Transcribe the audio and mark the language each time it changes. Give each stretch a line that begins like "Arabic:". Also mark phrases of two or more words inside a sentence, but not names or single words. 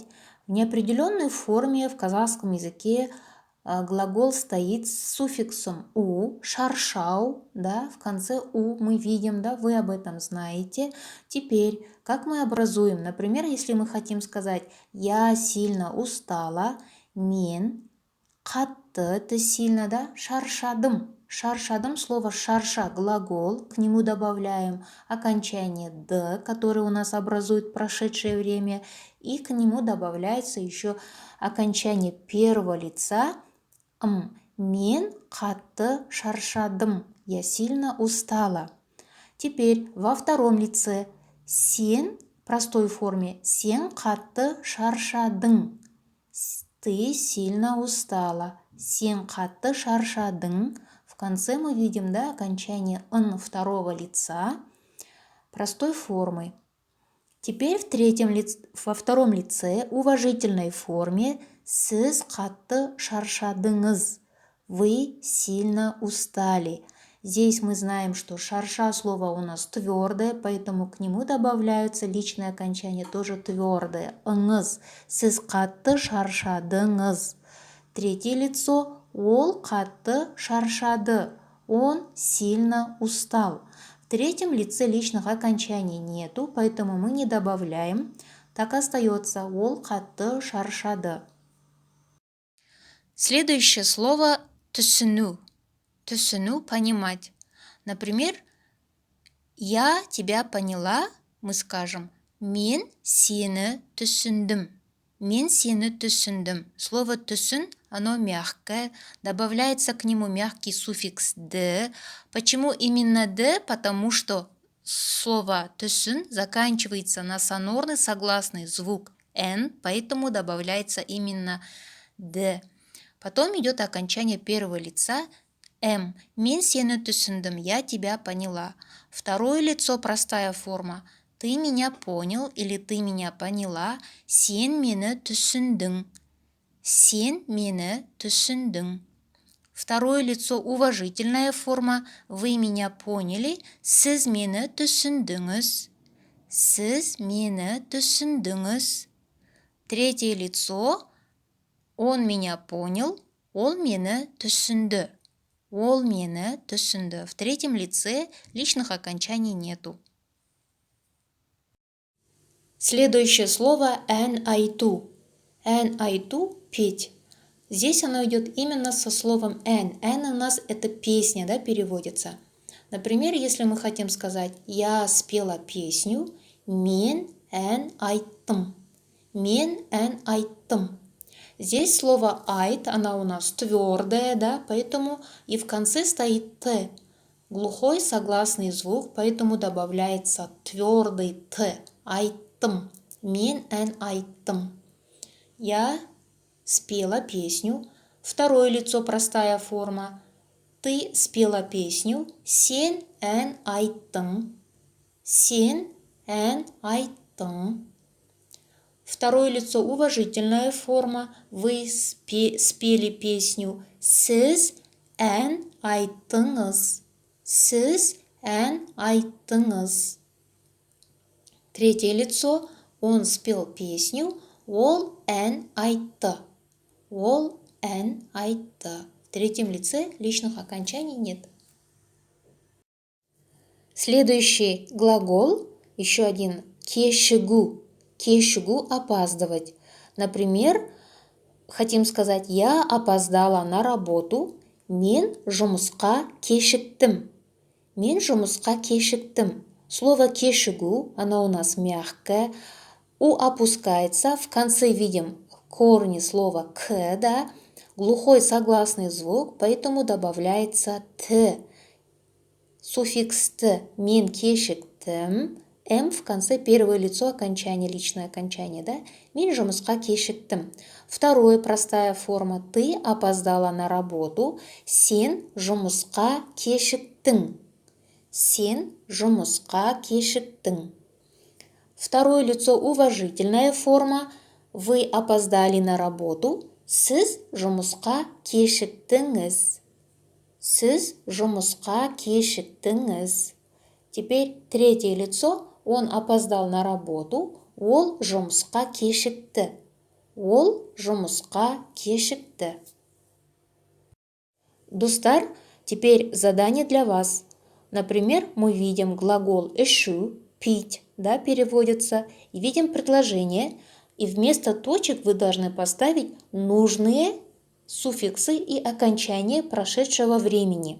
Russian: В неопределенной форме в казахском языке глагол стоит с суффиксом «у», «шаршау», да, в конце «у» мы видим, да, вы об этом знаете. Теперь, как мы образуем? Например, если мы хотим сказать «я сильно устала»,
Kazakh: «мен», «қатты» –
Russian: это сильно, да, «шаршадым». Шаршадым, слово шарша, глагол, к нему добавляем окончание «д», которое у нас образует прошедшее время, и к нему добавляется еще окончание первого лица «м».
Kazakh: Мен қатты шаршадым,
Russian: я сильно устала. Теперь во втором лице сен, в простой форме,
Kazakh: сен қатты шаршадың,
Russian: ты сильно устала,
Kazakh: сен қатты шаршадың.
Russian: В конце мы видим, да, окончание «н» второго лица простой формы. Теперь во втором лице уважительной форме
Kazakh: «сіз қатты шаршадыңыз»,
Russian: вы сильно устали. Здесь мы знаем, что шарша слово у нас твердое, поэтому к нему добавляются личные окончания, тоже твердые.
Kazakh: «ыңыз», «сіз қатты шаршадыңыз».
Russian: Третье лицо
Kazakh: «ол қатты шаршады»,
Russian: он сильно устал. В третьем лице личных окончаний нету, поэтому мы не добавляем. Так остается
Kazakh: «ол қатты шаршады».
Russian: Следующее слово «түсіну». «Түсіну» – понимать. Например, «я тебя поняла», мы скажем
Kazakh: «мен сені түсіндім». «Мен сені түсіндім».
Russian: Слово «түсін» оно мягкое, добавляется к нему мягкий суффикс «д». Почему именно «д»? Потому что слово «түсін» заканчивается на сонорный согласный звук «н», поэтому добавляется именно «д». Потом идет окончание первого лица «м».
Kazakh: «Мен сені түсіндім»,
Russian: я тебя поняла. Второе лицо простая форма. Ты меня понял или ты меня поняла.
Kazakh: Сен мені түсіндің. Сен мені түсіндің.
Russian: Второе лицо уважительная форма. Вы меня поняли.
Kazakh: Сіз мені түсіндіңіз. Сіз мені түсіндіңіз.
Russian: Третье лицо. Он меня понял.
Kazakh: Ол мені түсінді. Ол мені түсінді.
Russian: В третьем лице личных окончаний нету. Следующее слово
Kazakh: «ән айту». «Ән айту» –
Russian: петь. Здесь оно идет именно со словом «ән». «Ән» у нас это песня, да, переводится. Например, если мы хотим сказать «я спела песню»,
Kazakh: «мен ән айттым». «Мен ән айттым».
Russian: Здесь слово «айт», она у нас твердая, да, поэтому и в конце стоит «т». Глухой согласный звук, поэтому добавляется твердый «т».
Kazakh: «Айттым». «Мен ән айттым».
Russian: Я спела песню. Второе лицо простая форма. Ты спела песню.
Kazakh: Сен ән айттың. Сен ән айттың.
Russian: Второе лицо уважительная форма. Вы спели песню.
Kazakh: Сіз ән айттыңыз. Сіз ән айттыңыз.
Russian: Третье лицо. Он спел песню.
Kazakh: Ол ән айтты. Ол ән айтты.
Russian: В третьем лице личных окончаний нет. Следующий глагол, еще один, кешігу. Кешігу – опаздывать. Например, хотим сказать «Я опоздала на работу».
Kazakh: Мен жұмысқа кешіктім. Мен жұмысқа кешіктім.
Russian: Слово кешігу, оно у нас мягкое. У опускается. В конце видим корни слова к, да? Глухой согласный звук, поэтому добавляется т. Суффикс т.
Kazakh: Мен кешіктім.
Russian: М в конце первое лицо окончание, личное окончание, да? Мен жұмысқа кешіктім. Второе, простая форма. Ты опоздала на работу.
Kazakh: Сен жұмысқа кешіктің. Сен жұмысқа кешіктің.
Russian: Второе лицо уважительная форма. Вы опоздали на работу.
Kazakh: Сіз жұмысқа кешіктіңіз. Сіз жұмысқа кешіктіңіз.
Russian: Теперь третье лицо. Он опоздал на работу.
Kazakh: Ол жұмысқа кешікті. Ол жұмысқа кешікті.
Russian: Достар, теперь задание для вас. Например, мы видим глагол ішу, пить, да, переводится, и видим предложение, и вместо точек вы должны поставить нужные суффиксы и окончания прошедшего времени.